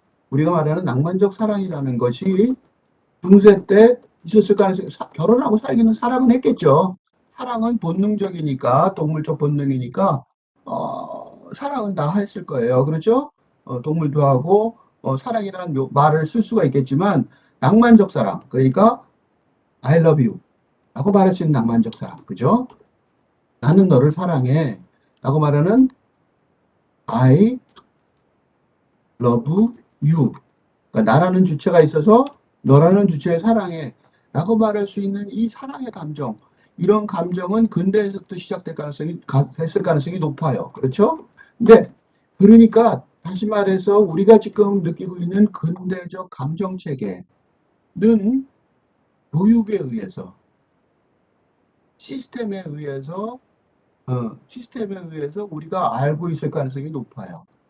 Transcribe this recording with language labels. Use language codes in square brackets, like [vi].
[ko] 우리가 말하는 낭만적 사랑이라는 것이 중세 때 있었을 가능성이, 결혼하고 살기는 사랑은 했겠죠. 사랑은 본능적이니까, 동물적 본능이니까, 사랑은 다 했을 거예요. 그렇죠? 동물도 하고, 사랑이라는 말을 쓸 수가 있겠지만, 낭만적 사랑. [en] 그러니까, I love you. [ko] 라고 말할 수 있는 낭만적 사랑. 그죠? 나는 너를 사랑해. 라고 말하는 [en] I love you. [ko] 그러니까 나라는 주체가 있어서 너라는 주체의 사랑해. 라고 말할 수 있는 이 사랑의 감정. 이런 감정은 근대에서부터 시작될 가능성이, 됐을 가능성이 높아요. 그렇죠? 근데, 그러니까, 다시 말해서 우리가 지금 느끼고 있는 근대적 감정 체계는 교육에 의해서, 시스템에 의해서, 시스템에 의해서 우리가 알고 있을 가능성이 높아요.